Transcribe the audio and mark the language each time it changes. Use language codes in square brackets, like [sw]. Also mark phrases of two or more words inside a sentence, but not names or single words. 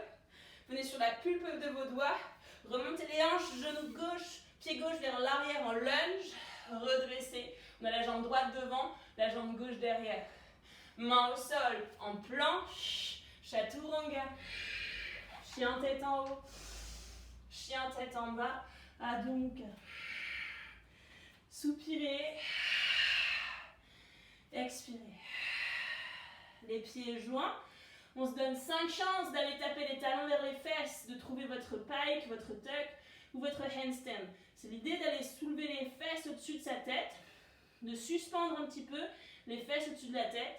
[fr] Venez sur la pulpe de vos doigts. Remontez les hanches, genou gauche, pied gauche vers l'arrière en lunge. Redressez. On a la jambe droite devant, la jambe gauche derrière. Main au sol en planche. Chaturanga. Chien tête en haut. Chien tête en bas. Adho Mukha. Soupirez. Expirez. Les pieds joints. On se donne 5 chances d'aller taper les talons vers les fesses, de trouver votre pike, votre tuck ou votre handstand. C'est l'idée d'aller soulever les fesses au-dessus de sa tête, de suspendre un petit peu les fesses au-dessus de la tête.